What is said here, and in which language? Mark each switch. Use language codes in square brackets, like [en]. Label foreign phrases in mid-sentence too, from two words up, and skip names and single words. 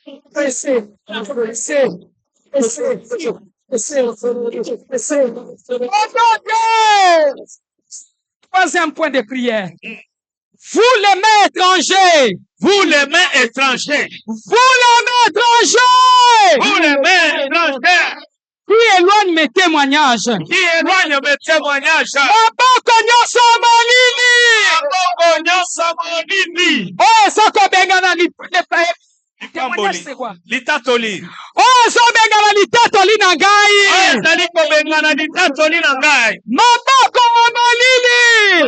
[fr] Troisième point de prière. Vous les mains étrangers. Vous les mains étrangers. Vous les mains étrangers. Vous les mains étrangers. Qui éloigne mes témoignages. Qui éloigne mes témoignages. [ln] Maboko nyonso molili. Maboko nyonso molili. Oh, soko bengana li. [fr] Témoignage c'est quoi? [ln] Litatoli. Oh, so bengana litatoli na ngai. Ezali ko bengana litatoli na ngai. Maboko molili.